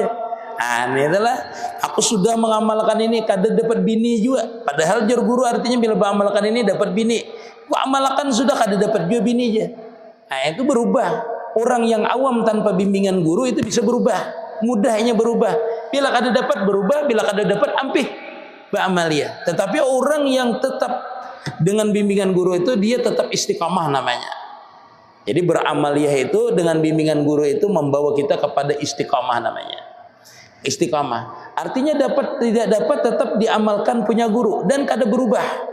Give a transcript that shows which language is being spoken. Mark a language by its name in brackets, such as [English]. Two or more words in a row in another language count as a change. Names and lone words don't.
[Banjar] Ini adalah aku sudah mengamalkan ini, kada dapat bini juga. Padahal jar guru artinya bila mengamalkan ini dapat bini. Amalkan sudah kada dapat juga bini aja. [Indonesian] Nah, itu berubah. Orang yang awam tanpa bimbingan guru itu bisa berubah. Mudahnya berubah. [Banjar] Bila kada dapat berubah, bila kada dapat ampih ba'amaliyah. [Indonesian] Tetapi orang yang tetap dengan bimbingan guru itu dia tetap istiqamah namanya. Jadi beramaliyah itu dengan bimbingan guru itu membawa kita kepada istiqamah namanya. Istiqamah. Artinya dapat tidak dapat tetap diamalkan punya guru dan kada berubah.